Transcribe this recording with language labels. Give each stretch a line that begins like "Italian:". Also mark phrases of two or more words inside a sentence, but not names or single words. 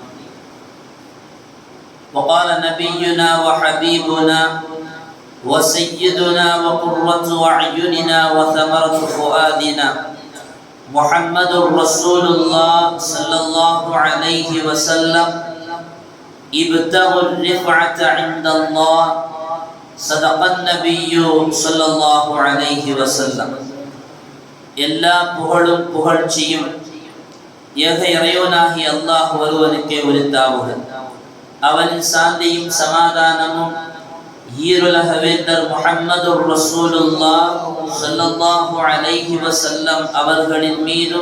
Arabic: وقال نبينا وحبيبنا وسيدنا وقرة أعيننا وثمرة فؤادنا محمد رسول الله صلى الله عليه وسلم: ابتغوا الرفعة عند الله. صدق النبي صلى الله عليه وسلم.
Tamil: எல்லா புகழும் புகழ்ச்சியும் ஏக இறைவனாகிய அல்லாஹ் ஒருவனுக்கே உரித்தாவுக. அவனின் சாந்தியும் சமாதானமும் ஈருலக வேந்தர் முஹம்மது ரசூலுல்லாஹ்
Arabic: صلى الله عليه وسلم
Tamil: அவர்களின் மீதும்